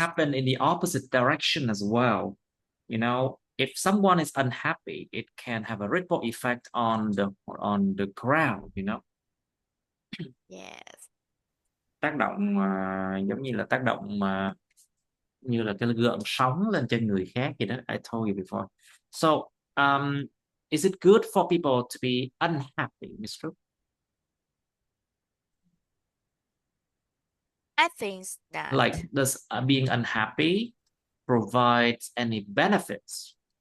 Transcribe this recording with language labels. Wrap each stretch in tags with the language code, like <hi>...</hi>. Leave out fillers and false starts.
<en>happen in the opposite direction as well. You know, if someone is unhappy, it can have a ripple effect on the crowd, you know. yes.</en> <vi>Tác động giống như là tác động mà như là cái gợn sóng lên trên người khác vậy đó.</vi> <en>I told you before. So, is it good for people to be unhappy, Miss Trúc? I think that Like, does being unhappy provide any benefits?</en>